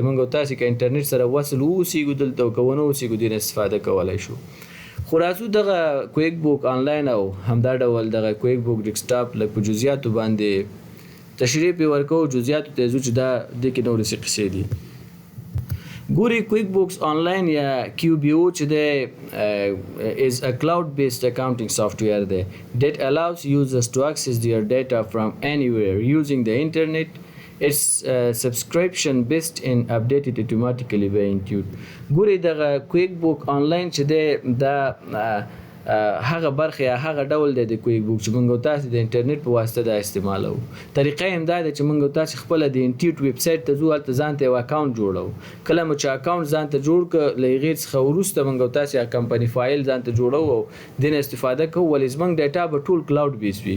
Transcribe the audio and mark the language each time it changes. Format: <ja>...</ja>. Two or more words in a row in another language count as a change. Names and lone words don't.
<ps>موږ تاسې که انټرنیټ سره وصل واوسېږو دلته او که ونه اوسېږو دې نه استفاده کولی شو. خو راځو دغه کویک بوک آنلاین او همدا ډول دغه کویک بوک ډیسکټاپ لږ په جزئیاتو باندې تشریح پې ورکوو. جزئیاتو ته ځو چې دا دې کې نورې څه قصې دي. ګورئ کویک بوکس آنلاین یا کیو بی او چې دی</ps> <en>is a cloud-based accounting software دی that allows users to access their data from anywhere using the internet. It's subscription based and updated automatically by Intuit.</en> <ps>ګورئ دغه کویک بوک آنلاین چې دی دا هغه برخه یا هغه ډول دی د کویک بوک چې موږ تاسې د انټرنیټ په واسطه دا استعمالوو. طریقه یې هم دا ده چې موږ تاسې خپله د انټیوټ ویب سایټ ته ځو، هلته ځان ته یو اکاونټ جوړوو. کله مو چې اکاونټ ځان ته جوړ کړه، له هغې څخه وروسته موږ تاسې</ps> <en>company file</en> <ps>ځان ته جوړوو او دې نه استفاده کوو، ولې زموږ ډیټا به ټول</ps> <en>cloud based</en> <ps>وي.</ps>